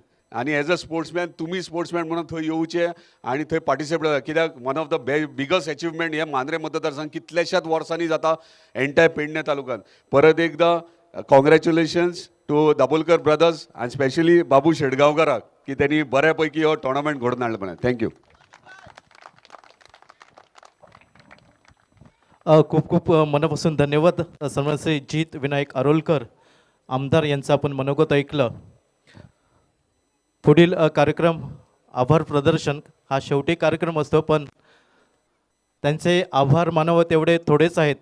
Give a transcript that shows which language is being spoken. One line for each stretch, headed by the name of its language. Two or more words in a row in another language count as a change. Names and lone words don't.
Konkani: आनी
English: as a sportsman
Konkani: तुमी स्पोर्ट्समॅन म्हणून थंय येवचे आनी थंय पार्टिसिपेट करता. कित्याक
English: one of the biggest achievement
Konkani: हे मांद्रे मतदारसंघ कितल्याशाच वर्सांनी जाता एंटायर पेडण्या तालुक्यात. परत एकदां
English: congratulations to
Konkani: दाबोलकर ब्रदर्स आनी स्पेशली बाबू शेटगांवकाराक की त्यांनी बऱ्यापैकी हो टोर्नामेंट घडोवन हाडलो म्हणून.
English: thank you.
Marathi: खूप खूप मनापासून धन्यवाद सन्मान श्री जीत विनायक आरोलकर आमदार यांचं आपण मनोगत ऐकलं. पुढील कार्यक्रम आभार प्रदर्शन हा शेवटी कार्यक्रम असतो, पण त्यांचे आभार मानावं तेवढे थोडेच आहेत.